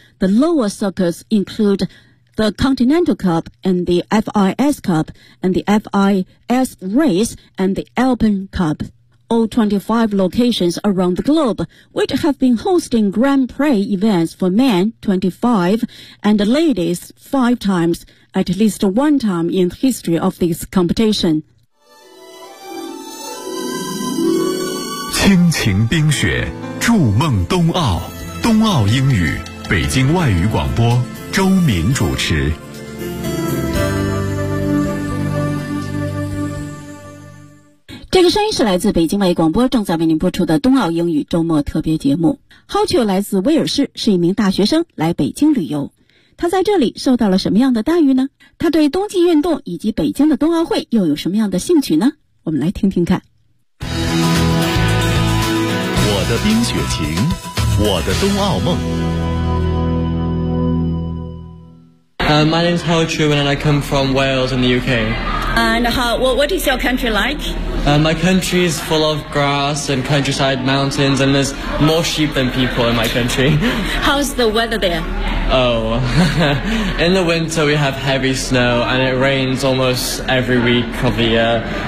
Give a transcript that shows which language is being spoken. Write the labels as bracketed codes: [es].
[en] The lower circuits include... The Continental Cup and the FIS Cup and the FIS Race and the Alpine Cup. All 25 locations around the globe, which have been hosting Grand Prix events for men 25 and ladies 5 times, at least one time in the history of this competition. [zh] 亲情冰雪，筑梦冬奥，冬奥英语，北京外语广播周敏主持。这个声音是来自北京外语广播正在为您播出的冬奥英语周末特别节目。 Hocho 来自威尔士，是一名大学生来北京旅游，他在这里受到了什么样的待遇呢？他对冬季运动以及北京的冬奥会又有什么样的兴趣呢？我们来听听看。我的冰雪情，我的冬奥梦。 [en] My name is Howard Truman and I come from Wales in the UK. And what is your country like? My country is full of grass and countryside mountains, and there's more sheep than people in my country. How's the weather there? Oh, in the winter we have heavy snow and it rains almost every week of the year.